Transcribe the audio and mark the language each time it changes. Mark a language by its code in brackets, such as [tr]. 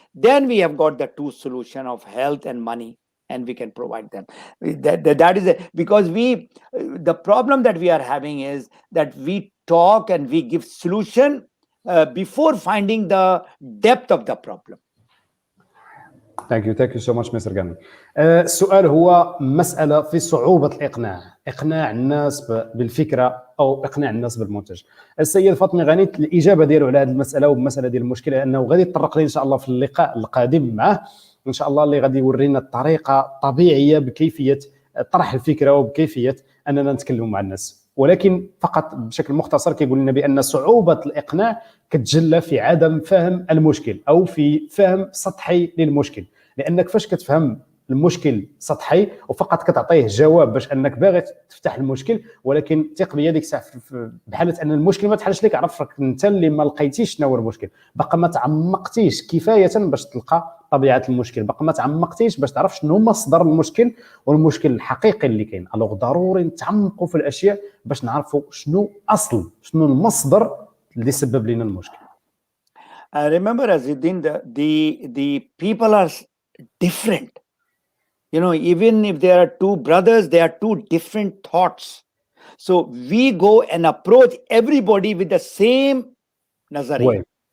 [en] Then we have got the two solution of health and money, and we can provide them. That is it. Because the problem that we are having is that we talk and we give solution before finding the depth of the problem. Thank you so much, Mr. Ghani. [ar] السؤال هو مسألة في صعوبة إقناع الناس بالفكرة أو إقناع الناس بالمنتج. السيد فاطمي غني الإجابة ديالو على هذه المسألة ومسألة ديال المشكلة أنه غادي يتطرق لي إن شاء الله في اللقاء القادم معه. ان شاء الله اللي غادي يورينا الطريقه طبيعيه بكيفيه طرح الفكره وبكيفيه اننا نتكلموا مع الناس. ولكن فقط بشكل مختصر كيقول لنا بان صعوبه الاقناع كتجلى في عدم فهم المشكل او في فهم سطحي للمشكل، لانك فاش كتفهم المشكل سطحي وفقط كتعطيه جواب باش انك باغي تفتح المشكل، ولكن ثق بيا ديك الساعه بحاله ان المشكل ما تحلش لك، عرفك انت اللي ما لقيتيش شنو هو المشكل، باقا ما تعمقتيش كفايه باش تلقى طبيعه المشكل، باقا ما تعمقتيش باش تعرف شنو مصدر المشكل والمشكل الحقيقي اللي كاين. الوغ ضروري نتعمقوا في الاشياء باش نعرفوا شنو المصدر اللي سبب لنا المشكل. [en] Remember, Azuddin, the people are different. You know, even if there are two brothers, they are two different thoughts. So we go and approach everybody with the same nazariya.